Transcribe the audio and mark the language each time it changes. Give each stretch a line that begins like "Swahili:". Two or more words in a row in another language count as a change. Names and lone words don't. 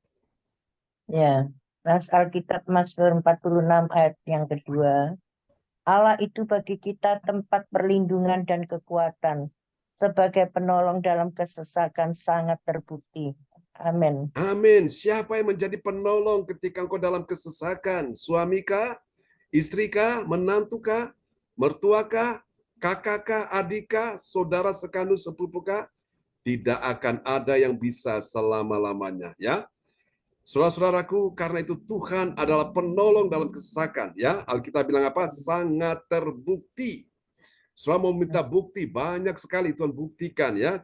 Indonesian: Ya, Nas Alkitab Mazmur 46 ayat yang kedua. Allah itu bagi kita tempat perlindungan dan kekuatan, sebagai penolong dalam kesesakan sangat terbukti. Amin. Amin. Siapa yang menjadi penolong ketika engkau dalam kesesakan? Suamikah? Istrikah? Menantukah? Mertuakah? Kakakkah? Adikah? Saudara sekandung sepupukah? Tidak akan ada yang bisa selama-lamanya ya. Saudara-saudaraku, karena itu Tuhan adalah penolong dalam kesesakan ya. Alkitab bilang apa? Sangat terbukti. Saudara mau minta bukti, banyak sekali Tuhan buktikan ya.